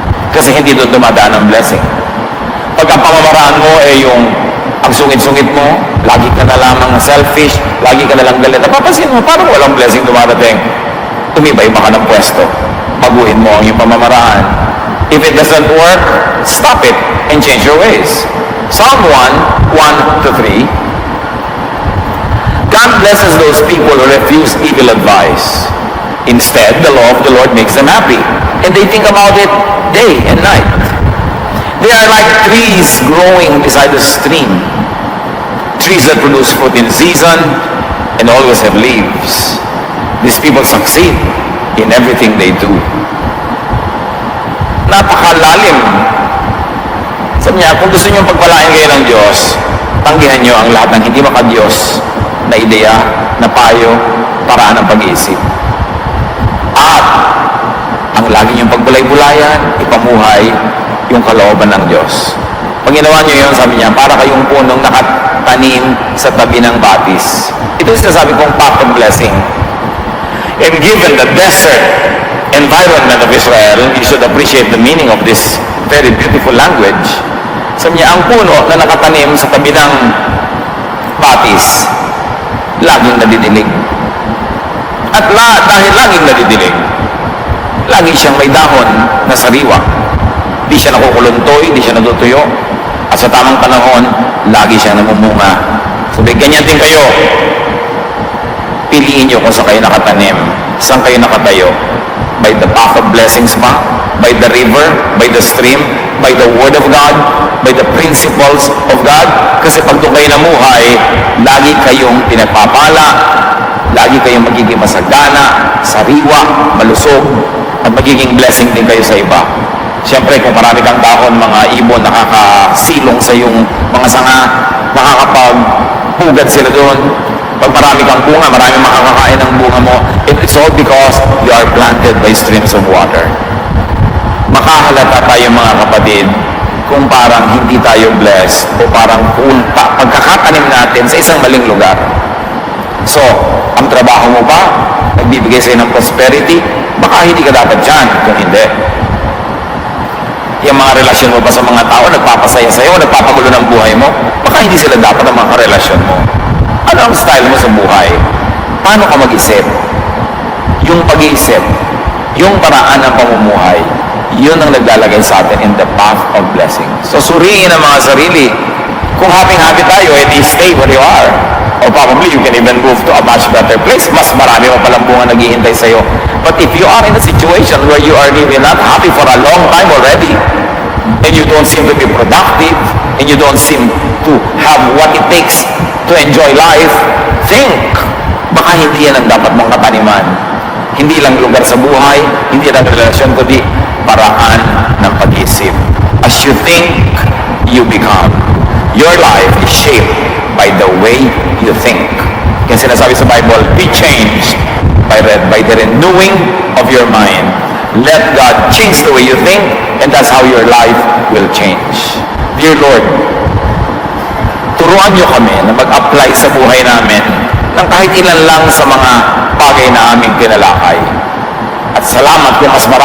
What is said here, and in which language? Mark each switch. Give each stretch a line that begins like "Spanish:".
Filipino: Kasi hindi doon dumadaan ang blessing. Pag ang pamamaraan mo yung ang sungit-sungit mo, lagi ka na lamang selfish, lagi ka na lang galit. Napapansin mo, parang walang blessing dumarating. Umiba-iba ka ng pwesto. Baguhin mo ang iyong pamamaraan.
English: If it doesn't work, stop it and change your ways. Psalm 1:1-3. God blesses those people who refuse evil advice. Instead, the law of the Lord makes them happy, and they think about it day and night. They are like trees growing beside the stream, trees that produce fruit in season and always have leaves. These people succeed in everything they do.
Filipino: Napakalalim. Sabi niya, kung gusto niyo pagpalain kayo ng Diyos, tanggihan niyo ang lahat ng hindi maka-Diyos na ideya, na payo, paraan ng pag-iisip. At ang lagi niyong pagbulay-bulayan, ipamuhay yung kalooban ng Diyos. Pag ginawa niyo yun, sabi niya, para kayong punong nakatanim sa tabi ng batis. Ito yung sinasabi kong
English: path of blessing. And given the desert environment of Israel, you should appreciate the meaning of this very beautiful language.
Filipino: Sabi niya, ang puno na nakatanim sa tabi ng batis, laging nadidilig. At dahil laging nadidilig, lagi siyang may dahon na sariwa. Di siya nakukuluntoy, di siya natutuyo. At sa tamang panahon, lagi siyang namumunga. Sabi, ganyan din kayo. Piliin niyo kung saan kayo nakatanim, saan kayo nakatayo.
English: By the path of blessings ba? By the river? By the stream? By the word of God? By the principles of God?
Filipino: Kasi pag doon kayo namuhay, lagi kayong pinagpapala, lagi kayong magiging masagana, sariwa, malusog, at magiging blessing din kayo sa iba. Siyempre, kung marami kang dahon, mga ibon, nakakasilong sa iyong mga sanga, nakakapagpugad sila doon. Pag marami kang bunga, marami makakakain ng bunga mo.
English: It's all because you are planted by streams of water.
Filipino: Makahalata tayo mga kapatid kung parang hindi tayo blessed o parang pagkakatanim natin sa isang maling lugar. So, ang trabaho mo ba, nagbibigay sa'yo ng prosperity, baka hindi ka dapat dyan kung hindi. Yung mga relasyon mo ba sa mga tao, nagpapasaya sa'yo, nagpapagulo ng buhay mo, baka hindi sila dapat ang mga relasyon mo. Ano ang style mo sa buhay? Paano ka mag-isip? Yung pag-iisip, yung paraan ng pamumuhay, yun ang naglalagay sa atin
English: in the path of blessing.
Filipino: So, suriin ang mga sarili. Kung happy-happy tayo, edi
English: stay where you are. Or probably you can even move to a much better place.
Filipino: Mas marami mo palang bunga naghihintay sa'yo.
English: But if you are in a situation where you are really not happy for a long time already, and you don't seem to be productive, and you don't seem to have what it takes to enjoy life, think,
Filipino: baka hindi yan ang dapat mong kataniman. Hindi lang lugar sa buhay, hindi lang relasyon, kundi paraan ng pag-isip.
English: As you think, you become. Your life is shaped by the way you think.
Filipino: Kaya sinasabi sa Bible,
English: be changed by the renewing of your mind. Let God change the way you think, and that's how your life will change. Dear Lord,
Filipino: turuan niyo kami na mag-apply sa buhay namin ng kahit ilan lang sa mga bagay na aming tinalakay. At salamat kung mas marami